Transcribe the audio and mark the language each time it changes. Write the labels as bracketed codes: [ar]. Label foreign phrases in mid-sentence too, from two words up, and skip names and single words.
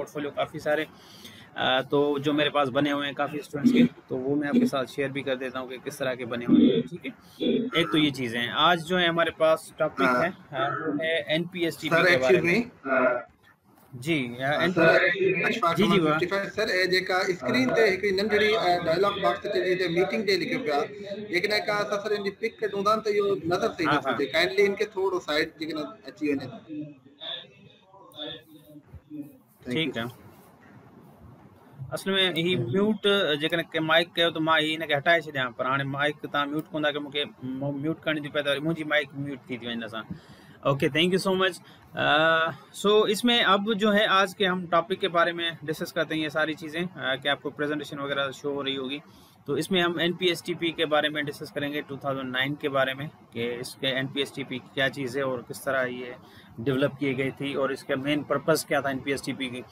[hi] पोर्टफोलियो काफ़ी सारे तो जो मेरे पास बने हुए हैं काफ़ी स्टूडेंट्स के, तो वो मैं आपके साथ शेयर भी कर देता हूँ कि किस तरह के बने हुए हैं, ठीक है। एक तो ये चीज़ें हैं। आज जो है हमारे पास टॉपिक है वो है NPSTP के बारे में। जी [sd] जी जी 55 सर ए जेका स्क्रीन ते एक नंढड़ी [en] dialogue box [sd] ते जे मीटिंग ते लिखियो पिया, लेकिन का असां सर इन पिक ढूंढां त यो नजर सही नथो अचे। काइंडली इनके थोड़ो साइड जेकन अची वने। [hi] ठीक है। [sd] असल में ही म्यूट जेकन के माइक कयो तो मां इनके हटाए छॾियां, पर हाणे माइक तव्हां म्यूट कंदा कि मूंखे म्यूट करणी थी पए त मुंहिंजी माइक म्यूट थी वञे असां। [en] Okay, thank you so much. [hi] सो इसमें अब जो है आज के हम टॉपिक के बारे में डिस्कस करते हैं ये सारी चीज़ें कि आपको प्रेजेंटेशन वगैरह शो हो रही होगी। तो इसमें हम NPSTP के बारे में डिस्कस करेंगे 2009 के बारे में कि इसके NPSTP क्या चीज़ है और किस तरह ये डेवलप की गई थी और इसका [en] main purpose [hi] क्या था NPSTP की।